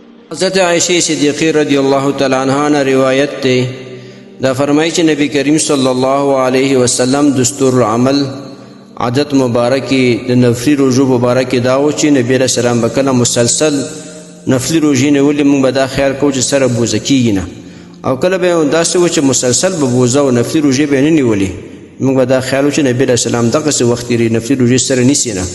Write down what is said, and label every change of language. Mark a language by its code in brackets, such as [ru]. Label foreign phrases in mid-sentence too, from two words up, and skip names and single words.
[ps] حضرت عائشہ صدیقہ [ar] رضی اللہ تعالی عنہا [ur] نے روایت [ps] تے دا فرمائی کہ نبی کریم [ar] صلی اللہ علیہ وسلم [ps] دستور العمل عادت مبارکی د نفلی روزو مبارکی داو چې نبی [ar] علیہ السلام [ps] بکله مسلسل نفلی روزي نیولې موږ به دا خیال کوو چې سره بوزه کیږي نه او کله به داسې و چې مسلسل به بوزه او نفلی روزي به نه نیولې موږ به دا خیال و چې نبی [ar] علیہ السلام [ps] دغسې وخت تېري نفلی روزي سره نیسي نه.